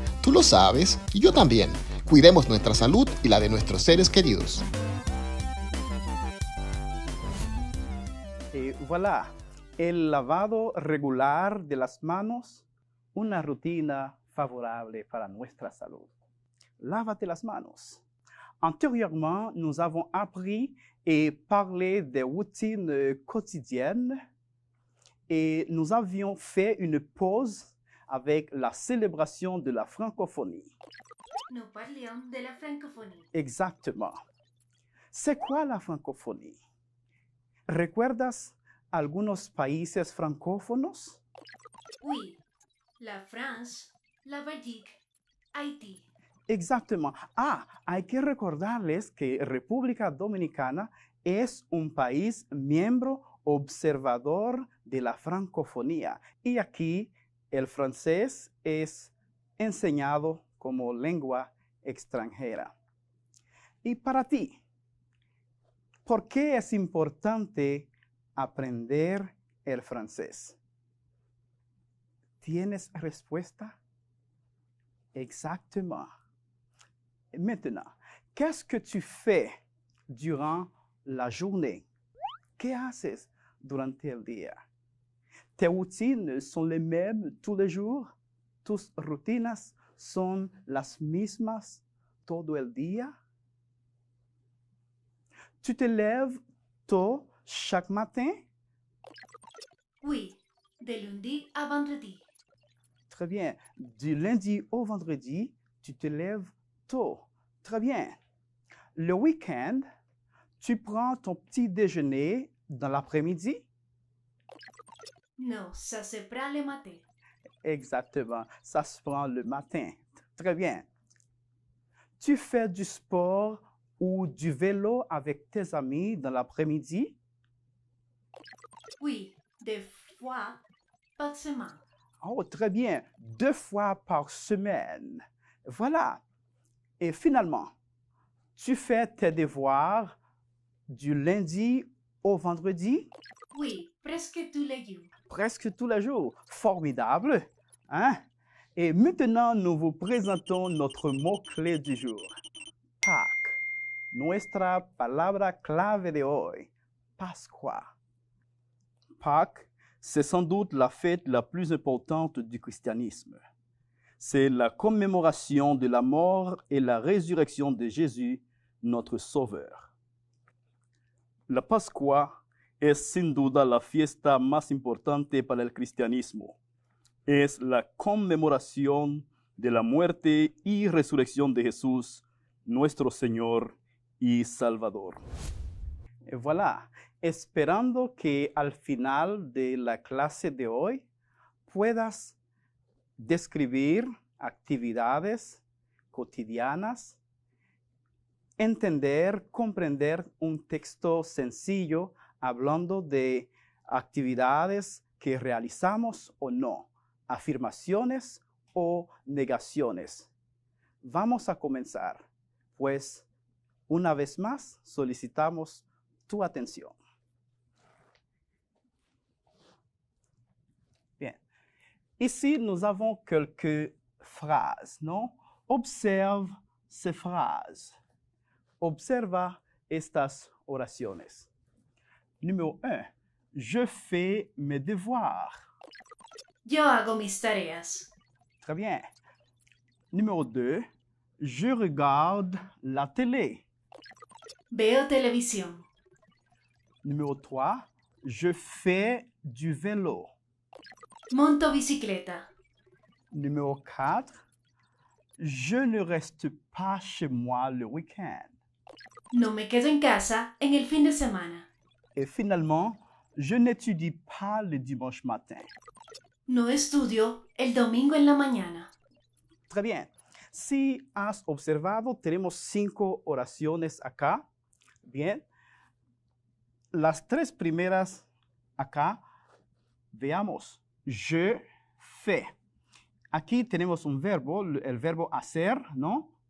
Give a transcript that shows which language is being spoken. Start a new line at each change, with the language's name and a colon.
Spanish: Tú lo sabes y yo también. Cuidemos nuestra salud y la de nuestros seres queridos. Y voilà. El lavado regular de las manos, una rutina favorable para nuestra salud. Lávate las manos.
French: Antérieurement, nous avons appris et parlé des routines quotidiennes et nous avions fait une pause avec la célébration de la francophonie. Nous parlions de la francophonie. Exactement. C'est quoi la francophonie?
Spanish: ¿Recuerdas algunos países francófonos?
French: Oui, la France, la Belgique, Haití. Exactement.
Spanish: Ah, hay que recordarles que República Dominicana es un país miembro observador de la francofonía y aquí el francés es enseñado como lengua extranjera. Y para ti, ¿por qué es importante aprender el francés? ¿Tienes respuesta? Exactement.
French: Maintenant, qu'est-ce que tu fais durant la journée?
Spanish: ¿Qué haces durante el día?
French: ¿Tes routines sont les mêmes tous les jours?
Spanish: ¿Tus rutinas son las mismas todo el día?
French: ¿Tu te lèves tôt chaque matin? Oui, de lundi à vendredi. Très bien. Du lundi au vendredi, tu te lèves tôt. Très bien. Le week-end, tu prends ton petit déjeuner dans l'après-midi? Non, ça se prend le matin. Exactement. Ça se prend le matin. Très bien. Tu fais du sport ou du vélo avec tes amis dans l'après-midi? Oui, deux fois par semaine. Oh, très bien. 2 fois par semaine. Voilà. Et finalement, tu fais tes devoirs du lundi au vendredi? Oui, presque tous les jours. Presque tous les jours. Formidable. Hein? Et maintenant, nous vous présentons notre mot-clé du jour. Pâques.
Spanish: Nuestra palabra clave de hoy. Pascua.
French: Pâques, c'est sans doute la fête la plus importante du christianisme. C'est la commémoration de la mort et la résurrection de Jésus, notre Sauveur.
Spanish: La Pascua es sin duda la fiesta más importante para el cristianismo. Es la conmemoración de la muerte y resurrección de Jesús, nuestro Señor y Salvador.
French: Et voilà,
Spanish: esperando que al final de la clase de hoy puedas describir actividades cotidianas, entender, comprender un texto sencillo hablando de actividades que realizamos o no, afirmaciones o negaciones. Vamos a comenzar, pues una vez más solicitamos tu atención. Bien.
French: Ici, nous avons quelques phrases, non? Observe ces phrases.
Spanish: Observa estas oraciones.
French: Numéro 1. Je fais mes devoirs.
Spanish: Yo hago mis tareas.
French: Très bien. Numéro 2. Je regarde la télé.
Spanish: Veo televisión.
French: Numéro 3. Je fais du vélo.
Spanish: Monto bicicleta.
French: Numéro 4. Je ne reste pas chez moi le week-end.
Spanish: No me quedo en casa en el fin de semana.
French: Et finalement, je n'étudie pas le dimanche matin.
Spanish: No estudio el domingo en la mañana.
French: Très bien.
Spanish: Si has observado, tenemos 5 oraciones acá. Bien. Las 3 primeras acá, veamos.
French: Je fais.
Spanish: Aquí tenemos un verbo, el verbo hacer, ¿no?